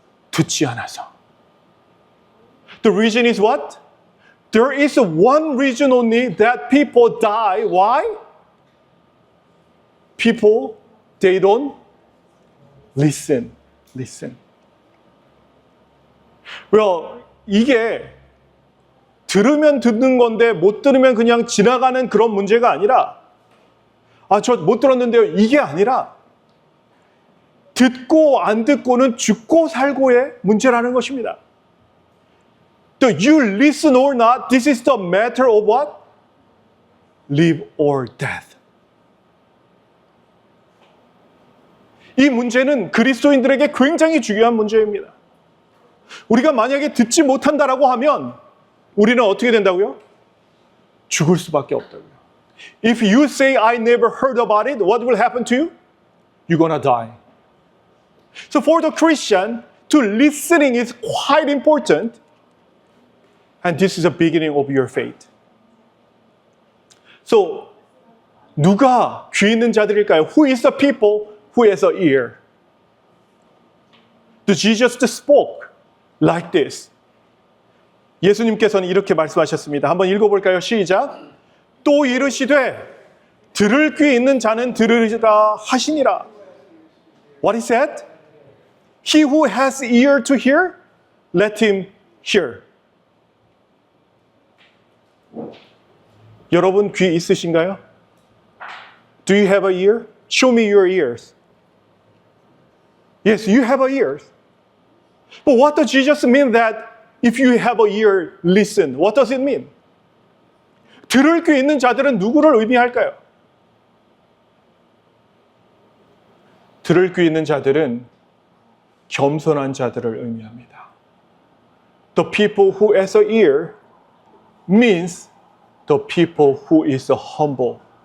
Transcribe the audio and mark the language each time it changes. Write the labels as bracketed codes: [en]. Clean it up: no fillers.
[ko] 듣지 않아서. [en] The reason is what? There is one reason only that people die. Why? People, they don't listen. Listen. [ko] Well, 이게 들으면 듣는 건데 못 들으면 그냥 지나가는 그런 문제가 아니라 저 못 들었는데요. 이게 아니라 듣고 안 듣고는 죽고 살고의 문제라는 것입니다. [en] The you listen or not, this is the matter of what? Live or death. [ko] 이 문제는 그리스도인들에게 굉장히 중요한 문제입니다. 우리가 만약에 듣지 못한다라고 하면 우리는 어떻게 된다고요? 죽을 수밖에 없다고요. [en] If you say I never heard about it, what will happen to you? You're gonna die. So for the Christian, to listening is quite important. And this is the beginning of your faith. [ko] So 누가 귀 있는 자들일까요? [en] Who is the people who has an ear? The Jesus spoke like this. [ko] 예수님께서는 이렇게 말씀하셨습니다. 한번 읽어볼까요? 시작. 또 이르시되 들을 귀 있는 자는 들으리라 하시니라. [en] What is that? He who has ear to hear, let him hear. [ko] 여러분 귀 있으신가요? [en] Do you have a ear? Show me your ears. Yes, you have a ears. But what does Jesus mean that if you have a ear, listen? What does it mean? [ko] 들을 귀 있는 자들은 누구를 의미할까요? 들을 귀 있는 자들은 겸손한 자들을 의미합니다. [en] The people who has an ear means the people who is humble.